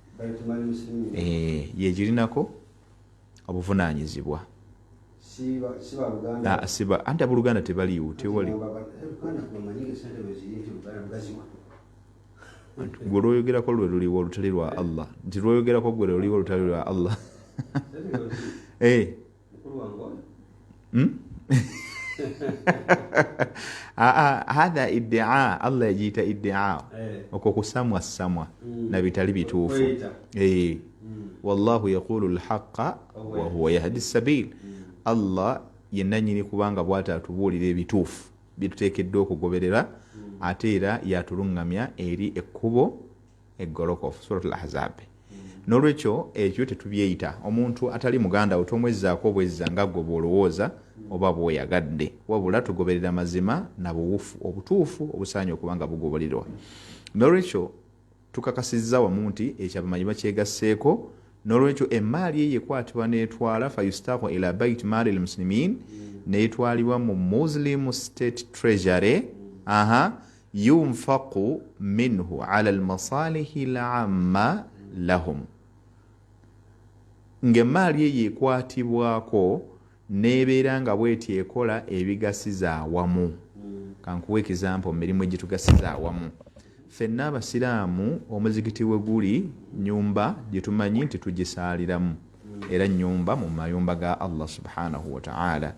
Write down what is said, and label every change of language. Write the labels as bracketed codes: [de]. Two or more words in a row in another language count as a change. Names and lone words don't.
[lg] Yegirinako obuvunaanyizibwa, siba anti abooluganda tebaliiwo, tewali gwe lwoyogerako lwe luliwo olutali lwa Allah, nti lwoyogerako gwe luliwo olutali lwa Allah. [ar] هذا ادعاء, [lg] Allah yagiyita iddia, okwo kusamwa na bitali bituufu. [ar] والله يقول الحق وهو يهدي السبيل. [lg] Allah yenna nnyini kubanga bw'ati atubuulira ebituufu bituteekeddwa okugoberera, ate era yatuluŋŋamya eri ekkubo eggolokofu. Suratul Ahzab. N'olwekyo ekyo tetubyeyita, omuntu atali muganda we tomwezzaako obwezza nga ggwe bw'olowooza oba bw'oyagadde, wabula tugoberera mazima na buwufu obutuufu obusaanye okuba nga bugobererwa. N'olwekyo tukakasizza wamu nti ekyabamanyi bakyegasseeko. N'olwekyo emaali ye yekwatibwa n'etwala [ar] فيساق إلى بيت مال المسلمين, [lg] n'etwalibwa mu [en] Muslim State Treasury, [ar] ينفق منه على المصالح العامة لهم, [lg] ng'emaali ye yekwatibwako n'ebeera nga bw'eti ekola ebigasiza awamu. Kankuwa ekizampo mu mirimu egitugasiza awamu. Ffenna abasiraamu omuzikiti we guli nyumba gye tumanyi nti tugisaaliramu, era nyumba mu mayumba ga Allah [ar] سبحانه وتعالى.